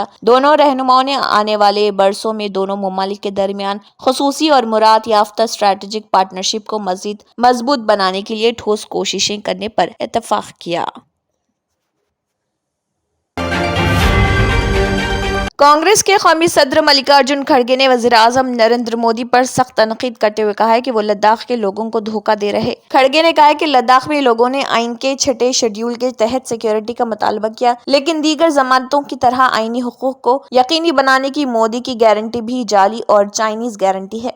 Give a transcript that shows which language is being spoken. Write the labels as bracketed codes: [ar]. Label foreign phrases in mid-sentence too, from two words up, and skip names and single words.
[ur] دونوں رہنماؤں نے آنے والے برسوں میں دونوں ممالک کے درمیان خصوصی اور مراد یافتہ اسٹریٹجک پارٹنرشپ کو مزید مضبوط بنانے کے لیے ٹھوس کوششیں کرنے پر اتفاق کیا۔ کانگریس کے قومی صدر ملکارجن کھڑگے نے وزیر اعظم نریندر مودی پر سخت تنقید کرتے ہوئے کہا ہے کہ وہ لداخ کے لوگوں کو دھوکہ دے رہے۔ کھڑگے نے کہا کہ لداخ میں لوگوں نے آئین کے 6 شیڈول کے تحت سیکیورٹی کا مطالبہ کیا، لیکن دیگر ضمانتوں کی طرح آئینی حقوق کو یقینی بنانے کی مودی کی گارنٹی بھی جعلی اور چائنیز گارنٹی ہے۔